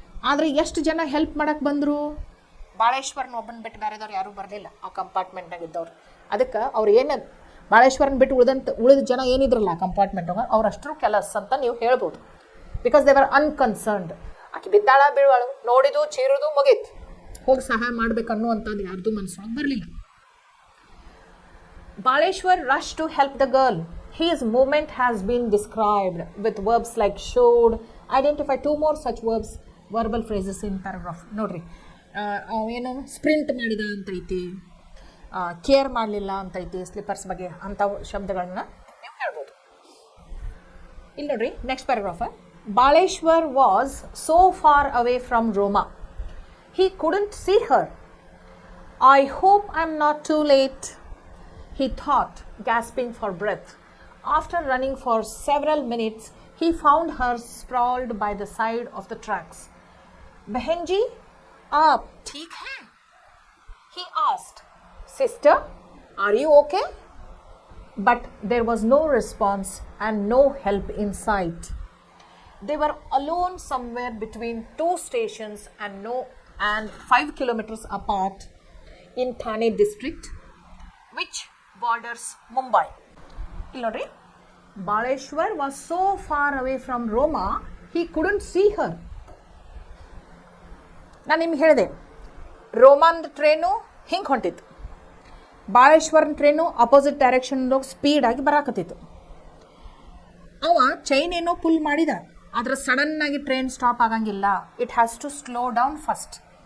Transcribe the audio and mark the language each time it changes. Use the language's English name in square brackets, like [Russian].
[Kannada] ಆದರೆ ಎಷ್ಟು ಜನ ಹೆಲ್ಪ್ ಮಾಡಕ್ಕೆ ಬಂದರು? ಬಾಳೇಶ್ವರನ ಒಬ್ಬನ ಬಿಟ್ಟು ಬೇರೆದವ್ರು ಯಾರೂ ಬರಲಿಲ್ಲ ಆ ಕಂಪಾರ್ಟ್ಮೆಂಟ್ನಾಗ ಇದ್ದವ್ರು. ಅದಕ್ಕೆ ಅವ್ರು ಏನು ಬಾಳೇಶ್ವರನ ಬಿಟ್ಟು ಉಳಿದ ಜನ ಏನಿದ್ರಲ್ಲ ಕಂಪಾರ್ಟ್ಮೆಂಟಾಗ ಅವರಷ್ಟರು ಕೆಲಸ ಅಂತ ನೀವು ಹೇಳ್ಬೋದು. [English] Because they were unconcerned. [Kannada] ಆಕೆ ಬಿದ್ದಾಳ ಬೀಳುವಳು, ನೋಡಿದು ಚೀರುದು ಮುಗೀತು, ಹೋಗಿ ಸಹಾಯ ಮಾಡ್ಬೇಕು ಅನ್ನುವಂಥದ್ದು ಯಾರ್ದು ಮನಸ್ಸೊಳಗೆ ಬರಲಿಲ್ಲ. [English] Baleshwar rush to help the girl. His movement has been described with verbs like showed. Identify 2 more such verbs, verbal phrases in paragraph. [Kannada] ನೋಡ್ರಿ, ಏನು ಸ್ಪ್ರಿಂಟ್ ಮಾಡಿದ ಅಂತೈತಿ, ಕೇರ್ ಮಾಡಲಿಲ್ಲ ಅಂತೈತಿ, ಸ್ಲಿಪ್ಪರ್ಸ್ ಬಗ್ಗೆ ಅಂಥವು ಶಬ್ದಗಳನ್ನ ನೀವು ಹೇಳ್ಬೋದು. ಇಲ್ಲಿ ನೋಡ್ರಿ, [English] Next paragraph. Baleshwar was so far away from Roma he couldn't see her. I hope I'm not too late, he thought, gasping for breath. After running for several minutes, he found her sprawled by the side of the tracks. [Hindi] Behen ji, aap theek hai? [English] He asked. Sister, are you okay? But there was no response and no help in sight. They were alone somewhere between 2 stations and 5 kilometers apart in Thane district, which borders Mumbai. Illodri, Baleshwar was so far away from Roma, he couldn't see her. [Kannada] ನಾನು ನಿಮ್ಗೆ ಹೇಳಿದೆ, Roman train ಹಿಂಗೆ ಹೊಂಟಿತ್ತು, ಬಾಳೇಶ್ವರನ train opposite ಡೈರೆಕ್ಷನ್ದಾಗ ಸ್ಪೀಡಾಗಿ ಬರಾಕತ್ತಿತ್ತು. ಅವ chain ಏನೋ full ಮಾಡಿದ, ಆದರೆ ಸಡನ್ನಾಗಿ ಟ್ರೈನ್ ಸ್ಟಾಪ್ ಆಗಂಗಿಲ್ಲ. [English] It has to slow down first.